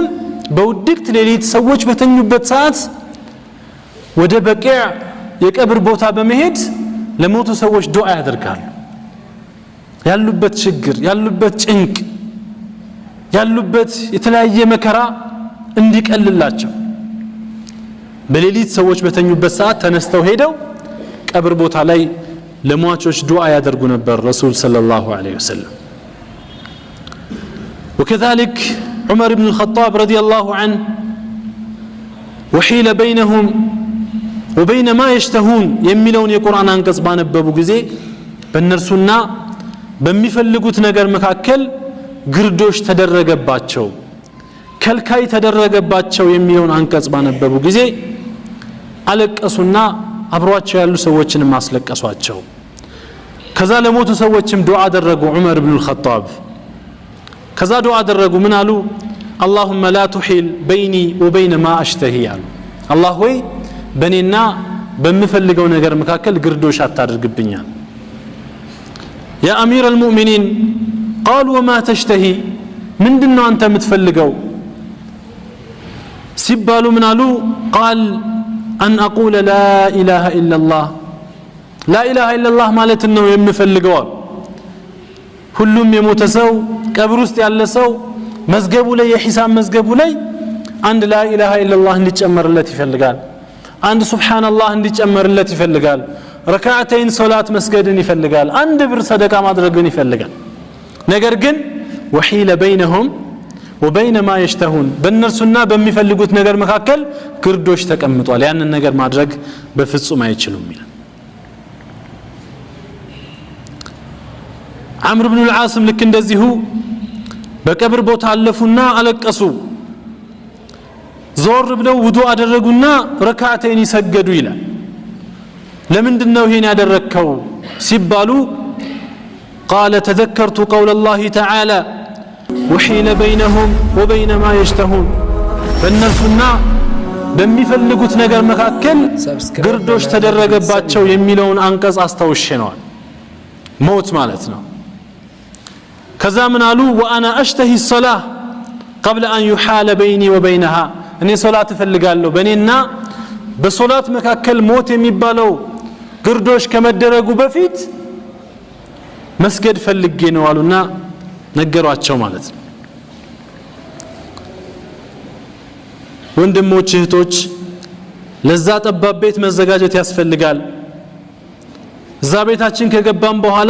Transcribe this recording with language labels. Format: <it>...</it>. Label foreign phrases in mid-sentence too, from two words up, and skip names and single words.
<am>በውድቅት ሌሊት ሰዎች በተኙበት ሰዓት ወደ በቂዕ የቀብር ቦታ በመሄድ ለሞቱ ሰዎች ዱዓ ያደርጋሉ ያሉበት ችግር ያሉበት ጭንቅ ያሉበት የተለያየ መከራ እንዲቀልላቸው በሌሊት ሰዎች በተኙበት ሰዓት ተነስተው ሄደው ቀብር ቦታ ላይ ለሟቾች ዱዓ ያደርጉ ነበር ረሱል</am> <ar>صلى الله عليه وسلم وكذلك عمر بن الخطاب رضي الله عنه وحيل بينهم وبين ما يشتهون</ar> <am>የሚለውን የቁርአን አንቀጽ ባነበቡ ጊዜ በእነርሱና በሚፈልጉት ነገር መካከል ግርዶሽ ተደረገባቸው ከልካይ ተደረገባቸው የሚለውን አንቀጽ ባነበቡ ጊዜ አለቀሱና አብሯቸው ያሉ ሰዎችንም አስለቀሷቸው ከዛ ለሞቱ ሰዎችም ዱዓ አደረጉ ዑመር ኢብኑ አልኸጣብ ከዛ ዱዓ አደረጉ ምን አሉ</am> <ar>اللهم لا تحيل بيني وبين ما اشتهي</ar> <am>الله ሆይ በኔና በምፈልገው ነገር መካከል ግርዶሽ አታድርግብኛል</am> <ar>يا امير المؤمنين قالوا وما تشتهي</ar> <am>ምንድነው አንተ የምትፈልገው ሲባሉ ምን አሉ</am> <ar>قال ان اقول لا اله الا الله لا اله الا الله</ar> <am>ማለት ነው የምፈልገው ሁሉም የሞተ ሰው ቀብር ውስጥ ያለ ሰው መዝገቡ ላይ የሂሳብ መዝገቡ ላይ አንድ</am> <ar>لا اله الا الله</ar> <am>እንዲጨመርለት ይፈልጋል አንድ ሱብሃንአላህ እንዲጨመርለት ይፈልጋል ረካዓተይን ሶላት መስገድን ይፈልጋል አንድ ብር ሰደቃ ማድረግን ይፈልጋል ነገር ግን</am> <ar>وحيل بينهم وبين ما يشتهون</ar> <am>በእነርሱና በሚፈልጉት ነገር መካከል ግርዶሽ ተቀምጧል ያንን ነገር ማድረግ በፍጹም አይችሉም ይላል عمرو بن العاص ልክ እንደዚሁ በቀብር ቦታ አለፉና አለቀሱ ዞር ብለው ውዱእ አደረጉና ረካዓተይን ይሰገዱ ይላል ለምንድነው ይሄን ያደረከው ሲባሉ</am> <ar>قال تذكرت قول الله تعالى وحيل بينهم وبين ما يشتهون በእነርሱና</ar> <am>በሚፈልጉት ነገር መካከል ግርዶሽ ተደረገባቸው የሚለውን አንቀጽ አስተውሼ ነው ሞት ማለት ነው ከዛ ምን አሉ</am> <ar>وانا اشتهي الصلاه قبل ان يحال بيني وبينها</ar> <am>እኔ ሶላት እፈልጋለሁ በእኔና በሶላት መካከል ሞት የሚባለው ግርዶሽ ከመደረጉ በፊት መስገድ ፈልጌ ነው አሉና ነገሯቸው ማለት ነው ወንድሞች እህቶች ለዛ ጠባብ ቤት መዘጋጀት ያስፈልጋል እዛ ቤታችን ከገባን በኋላ</am>